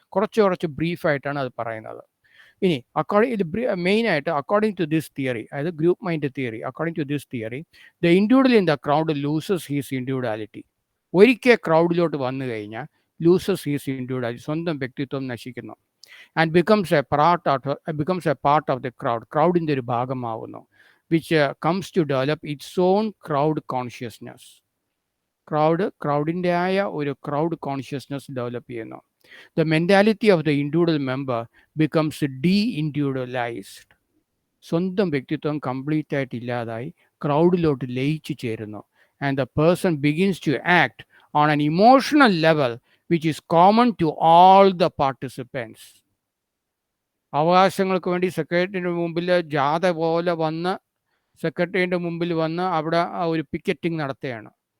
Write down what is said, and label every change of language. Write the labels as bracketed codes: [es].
[ml] കുറച്ച് ബ്രീഫായിട്ടാണ് അത് പറയുന്നത്. [en] ഇനി മെയിനായിട്ട് according to this theory, അതായത് group mind theory, according to this theory the individual in the crowd loses his individuality. [ml] ഒരിക്കൽ ക്രൗഡിലോട്ട് വന്നു കഴിഞ്ഞാൽ ലൂസസ് ഹീസ് ഇൻഡിവിജ്വാലിറ്റി, സ്വന്തം വ്യക്തിത്വം നശിക്കുന്നു. [en] and becomes a part of the crowd, [ml] ക്രൗഡിൻ്റെ ഒരു ഭാഗമാവുന്നു. [en] which comes to develop its own crowd consciousness. [ml] ക്രൗഡിൻ്റെ ആയ ഒരു crowd consciousness develop ചെയ്യുന്നു. [en] The mentality of the individual member becomes de-individualized. [ml] സ്വന്തം വ്യക്തിത്വം കംപ്ലീറ്റ് ആയിട്ട് ഇല്ലാതായി ക്രൗഡിലോട്ട് ലയിച്ചു ചേരുന്നു. [en] And the person begins to act on an emotional level which is common to all the participants. [ml] അവകാശങ്ങൾക്ക് വേണ്ടി സെക്രട്ടറിയുടെ മുമ്പിൽ ജാഥ പോലെ വന്ന് സെക്രട്ടറിയുടെ മുമ്പിൽ വന്ന് അവിടെ ഒരു പിക്കറ്റിംഗ് നടത്തുകയാണ്.